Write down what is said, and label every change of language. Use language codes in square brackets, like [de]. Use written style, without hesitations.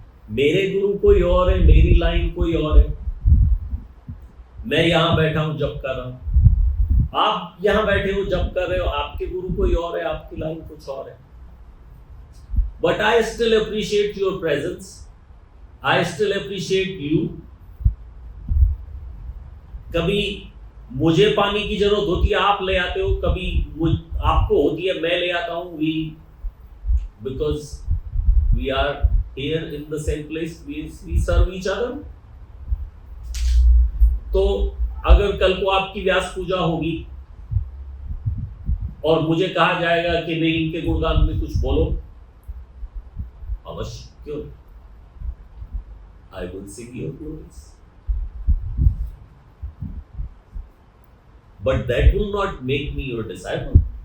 [hi] मेरे गुरु कोई और है, मेरी लाइन कोई और है, मैं यहां बैठा हूं जप कर रहा हूं, आप यहां बैठे हो जप कर रहे हो, आपके गुरु कोई और है, आपकी लाइन कुछ और है, [en] But I still appreciate your presence, I still appreciate you. [hi] कभी मुझे पानी की जरूरत होती है, आप ले आते हो, कभी आपको होती है, मैं ले आता हूं। [en] We, because we are here in the same place, we serve each other. [hi] तो अगर कल को आपकी व्यास पूजा होगी और मुझे कहा जाएगा कि नहीं इनके गुणगान में कुछ बोलो, अवश्य, क्यों, [en] I will sing your glories, but that will not make me your disciple.